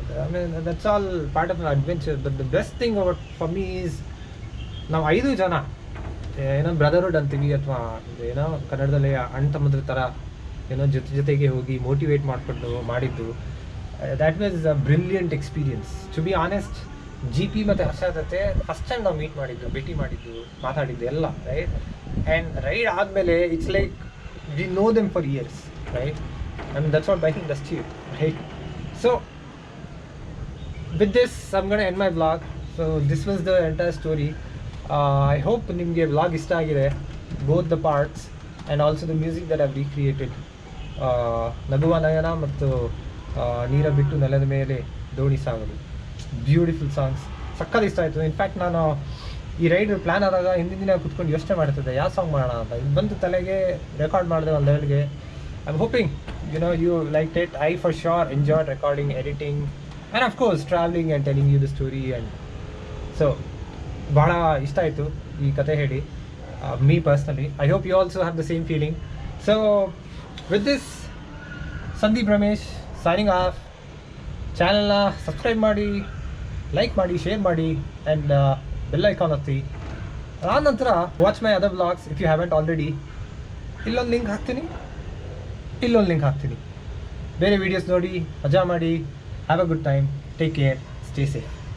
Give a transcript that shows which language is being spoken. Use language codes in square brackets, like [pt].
[en] I mean that's all part of adventure. But the best thing about for me is [kn] ನಾವು 5 ಜನ brotherhood ಅಂತೀವಿ, ಅಥವಾ ಕನ್ನಡದಲ್ಲಿ ಅಣ್ಣ ತಮ್ಮದ್ರ ಥರ ಜೊತೆಗೆ ಹೋಗಿ ಮೋಟಿವೇಟ್ ಮಾಡಿಕೊಂಡು ಮಾಡಿದ್ದು. [en] That was a brilliant experience. To be honest, [kn] GP ಮತ್ತು ಹರ್ಷ ಜೊತೆ ಫಸ್ಟ್ ಟೈಮ್ ನಾವು ಭೇಟಿ ಮಾಡಿದ್ದು, ಮಾತಾಡಿದ್ದು ಎಲ್ಲ, ರೈಟ್? [en] and ride [kn] ಆದಮೇಲೆ [en] It's like we know them for years, right? I mean, that's what biking does to you, right? So with this, I'm going to end my vlog. So this was the entire story. I hope [kn] nimge vlog ishta agide, [en] both the parts and also the music that I've recreated. [kn] Naguva Nayana mattu Neera Bittu Nelada Mele Doni Sagadu, [en] beautiful songs. [kn] Sakkad ishta ಆಯಿತು. In fact ನಾನು ಈ ride plan ಆದಾಗ ಹಿಂದಿನ ದಿನ ಕೂತ್ಕೊಂಡು ಯೋಚನೆ ಮಾಡ್ತಿದ್ದೆ ಯಾವ ಸಾಂಗ್ ಮಾಡೋಣ ಅಂತ. ಇದು ಬಂತು ತಲೆಗೆ, ರೆಕಾರ್ಡ್ ಮಾಡಿದೆ ಒಂದು ಲೆವೆಲ್ಗೆ. [en] I'm hoping you liked it. I for sure enjoyed recording, editing, and of course traveling and telling you the story. [kn] And so bada ishta aitu ee kathe hedi, [en] me personally. I hope you also have the same feeling. So with this, Sandeep Ramesh signing off. [kn] Channel na subscribe ಮಾಡಿ, like ಮಾಡಿ, share ಮಾಡಿ, and bell icon ಒತ್ತಿ. ನಂತರ [en] watch my other vlogs if you haven't already. [kn] ಇಲ್ಲೊಂದು link ಹಾಕ್ತೀನಿ, ಇಲ್ಲೊಂದು link ಹಾಕ್ತೀನಿ. ಬೇರೆ ವೀಡಿಯೋಸ್ ನೋಡಿ, ಮಜಾ ಮಾಡಿ. [en] Have a good time. Take care, stay safe.